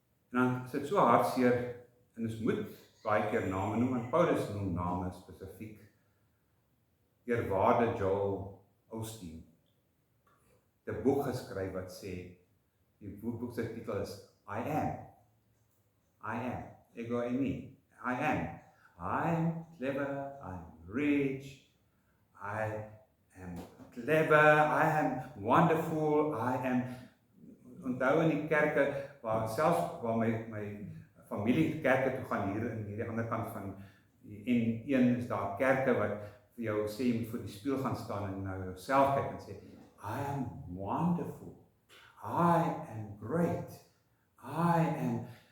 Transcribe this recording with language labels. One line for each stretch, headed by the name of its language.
Afrikaans: En dan sit so hartseer, en ons moet baie keer name noem, want Paulus noem name spesifiek. Eerwaarde Joel Osteen, 'n boek geskryf wat sê, die boek se titel is I am, ego eimi, I am.
English: I'm clever, I'm rich, I am clever, I am wonderful, I am.
Afrikaans: Onthou in die kerke, waar my familie kerke toe gaan hier in hierdie ander kant van die N1 is daar kerke wat vir jou sê jy moet voor die spieël gaan staan en nou jouself kyk en sê
English: I am wonderful, I am great, I am.